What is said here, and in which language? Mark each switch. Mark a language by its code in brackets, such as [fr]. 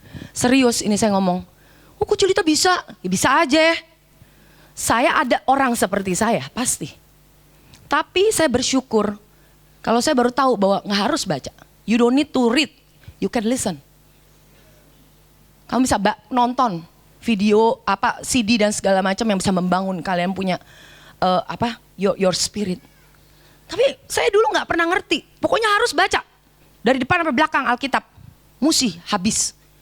[id] Serius ini saya ngomong. Oh kok Julita bisa? Ya bisa aja. Saya ada orang seperti saya, pasti. Tapi saya bersyukur, kalau saya baru tahu bahwa gak harus baca. [en] You don't need to read, you can listen. [id] Kamu bisa nonton video CD dan segala macam yang bisa membangun kalian punya [en] your spirit. [id] Tapi saya dulu nggak pernah ngerti. Pokoknya harus baca dari depan sampai belakang Alkitab. Musti habis.